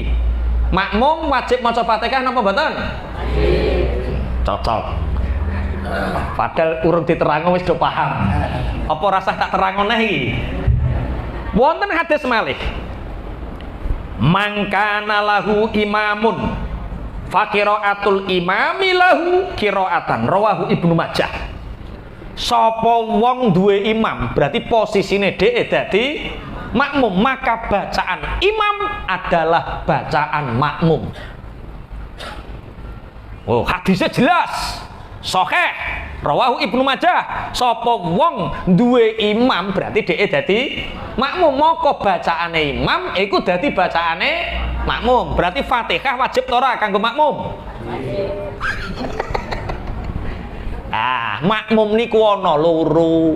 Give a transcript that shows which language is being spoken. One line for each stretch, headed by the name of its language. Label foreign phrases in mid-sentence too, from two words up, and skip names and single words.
Javanese: Makmum wajib maca Fatihah napa mboten? Cocok. Padahal urung diterangno wis do paham. Apa rasah tak terangno neh iki? Wonten hadis malih,
Arabic: من كان له إمام فقراءة الإمام له قراءة رواه ابن ماجه.
Javanese: Sapa wong duwe imam berarti posisine dhek dadi makmum,
Indonesian: maka bacaan imam adalah bacaan makmum. Oh, hadisnya jelas sahih,
Arabic: رواه ابن ماجه.
Javanese: Sapa wong duwe imam berarti dhek dadi makmum, maka bacaane imam iku dadi bacaane makmum. Berarti Fatihah wajib ora kanggo makmum? Makmum niku ana loro.